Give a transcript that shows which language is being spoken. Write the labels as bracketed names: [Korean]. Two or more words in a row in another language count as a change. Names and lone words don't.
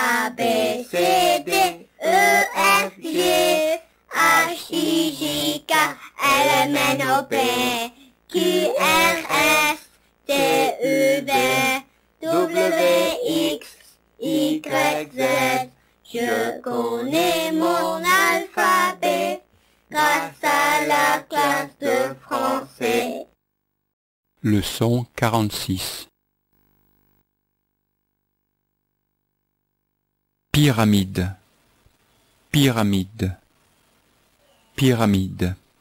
[French] B, C, D, E, F, G, H, I, J, K, L, M, N, O, P, Q, R, S, T, U, V, W, X, Y, Z. Je connais mon alphabet grâce à la classe de français. Leçon 46. Pyramide, pyramide, pyramide.